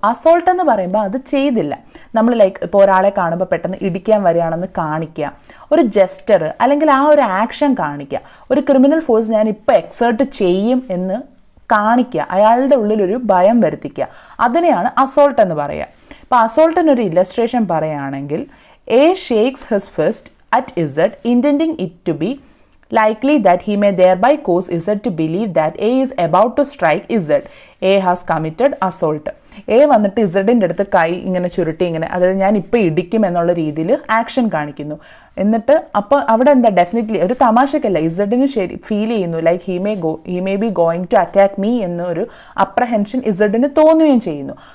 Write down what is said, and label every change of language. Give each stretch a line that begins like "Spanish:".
Malayalam: Assault എന്ന് പറയുമ്പോൾ അത് ചെയ്തില്ല. നമ്മൾ ഇപ്പോൾ ഒരാളെ കാണുമ്പോൾ പെട്ടെന്ന് ഇടിക്കാൻ വരികയാണെന്ന് കാണിക്കുക, ഒരു ജെസ്റ്റർ അല്ലെങ്കിൽ ആ ഒരു ആക്ഷൻ കാണിക്കുക, ഒരു ക്രിമിനൽ ഫോഴ്സ് ഞാൻ ഇപ്പോൾ എക്സേർട്ട് ചെയ്യും എന്ന് കാണിക്കുക, അയാളുടെ ഉള്ളിലൊരു ഭയം വരുത്തിക്കുക, അതിനെയാണ് അസോൾട്ട് എന്ന് പറയുക. ഇപ്പോൾ അസോൾട്ടിനൊരു ഇല്ലസ്ട്രേഷൻ പറയുകയാണെങ്കിൽ,
English: A shakes his fist at Z intending it to be likely that he may thereby cause Z to believe that A is about to strike Z. A has committed assault.
Malayalam: A വന്നിട്ട് ഇസഡിൻ്റെ അടുത്ത് കൈ ഇങ്ങനെ ചുരുട്ടി ഇങ്ങനെ, അതായത് ഞാൻ ഇപ്പോൾ ഇടിക്കും എന്നുള്ള രീതിയിൽ ആക്ഷൻ കാണിക്കുന്നു. എന്നിട്ട് അപ്പോൾ അവിടെ എന്താ, ഡെഫിനറ്റ്ലി ഒരു തമാശക്കല്ല, ഇസഡിന് ശരി ഫീൽ ചെയ്യുന്നു
English: like he may be going to attack me
Malayalam: എന്നൊരു അപ്രഹെൻഷൻ ഇസഡിന് തോന്നുകയും ചെയ്യുന്നു.